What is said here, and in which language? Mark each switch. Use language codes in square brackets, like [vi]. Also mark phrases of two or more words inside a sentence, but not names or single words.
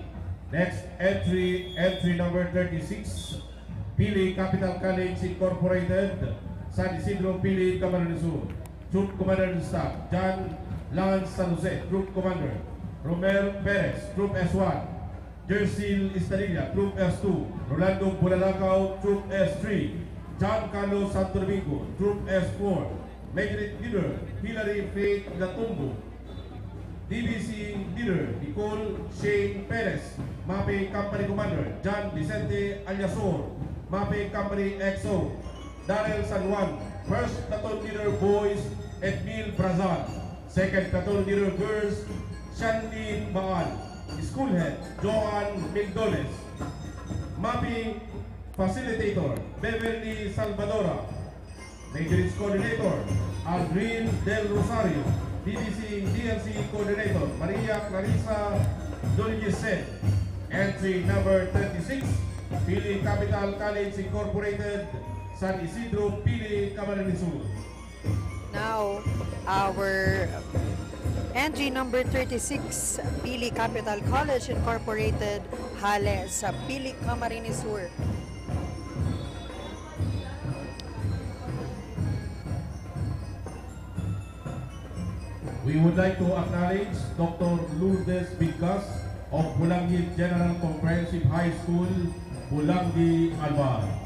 [en] Next entry number 36, Pili Capital College Incorporated, San Isidro, Pili, Camarines Sur. Troop Commander and Staff, John Lance San Jose, Troop Commander. Romel Perez, Troop S1. Jersil Estadilla, Troop S2. Rolando Bulalakaw, Troop S3. John Carlos Santo Domingo, Troop S4. Major Leader Hilary Faith Latumbo, DBC Leader Nicole Shane Perez, MAPE Company Commander John Vicente Alyasor, MAPE Company XO, Darrell San Juan, First Platoon Leader Boys Edmil Brazal, Second Platoon Leader Girls Shandy Baal, School Head Joan Migdones, MAPE Facilitator Beverly Salvadora, Major Coordinator Aldrin Del Rosario, DBC DLC Coordinator Maria Clarissa Dolgesen, entry number 36, Pili Capital College Incorporated, San Isidro, Pili, Camarines Sur. Now, our entry number 36, Pili Capital College Incorporated, [bik] Hale sa [en] Pili, Camarines Sur. We would like to acknowledge Dr. Lourdes Bigkas of Pulangi General Comprehensive High School, Pulangi, Alvar.